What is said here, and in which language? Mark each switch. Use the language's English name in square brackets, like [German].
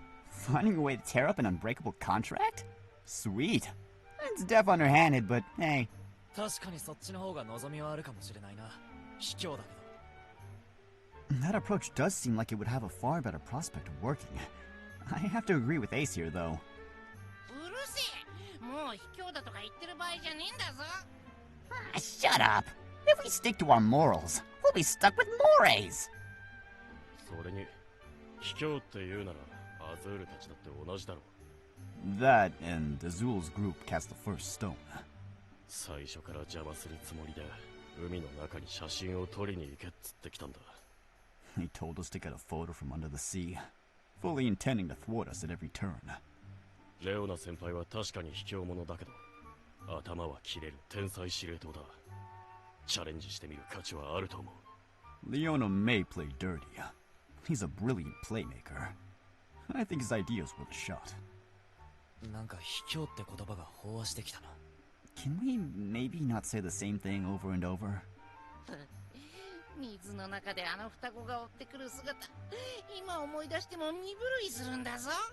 [English] Finding a way to tear up an unbreakable contract? Sweet. It's deaf underhanded, but hey. [Japanese] 確かにそっちの方が望みはあるかもしれないな。卑怯だけど。 [English] That approach does seem like it would have a far better prospect of working. I have to agree with Ace here, though. [Japanese] うるせえ。もう卑怯だとか言ってる場合じゃねえんだぞ。 [English] Shut up. If we stick to our morals, we'll be stuck with mores. [Japanese] それに卑怯って言うならアズールたちだって同じだろう。 [English] That and Azul's group cast the first stone. [Japanese] 最初から邪魔するつもりで海の中に写真を撮りに行けっつってきたんだ。 [English] He told us to get a photo from under the sea, fully intending to thwart us at every turn. [Japanese] レオナ先輩は確かに卑怯者だけど、頭は切れる天才司令塔だ。チャレンジしてみる価値はあると思う。 [English] Leona may play dirty. He's a brilliant playmaker. I think his idea's worth a shot. [Japanese] なんか卑怯って言葉が飽和してきたな。 [English] Can we maybe not say the same thing over and over? [Japanese] 水の中であの双子が追ってくる姿、今思い出しても身震いするんだぞ。